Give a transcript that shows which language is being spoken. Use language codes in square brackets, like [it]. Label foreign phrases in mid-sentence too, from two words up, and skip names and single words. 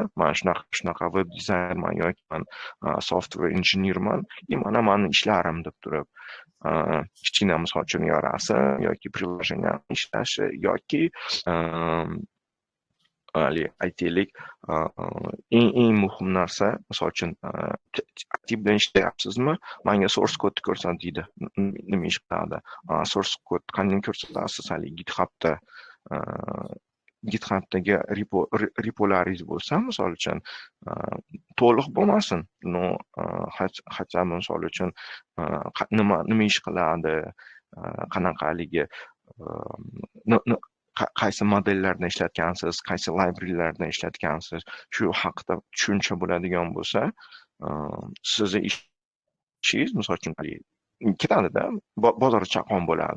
[uz] Men shunaqa web dizaynerman yoki men software injenerman, mana meni ishlarim deb turib, kichkina misol uchun yo rasm yoki приложение ishlashi yoki aytaylik eng muhim narsa, misol uchun aktiv bilan ishlayapsizmi, menga [en] source code [uz] ko'rsat deydi. Nima ish qiladi? [en] Source code [uz] qanday ko'rsatasiz? GitHubdagi repolaringiz bo'lsa, misol uchun to'liq bo'lmasin, hatto misol uchun nima ish qiladi, qanaqaligi, qaysi modellarni ishlatgansiz, qaysi librarylarni ishlatgansiz, shu haqida tushuncha bo'ladigan bo'lsa, sizni ishingiz misol uchun ketadida, bozor chaqon bo'ladi.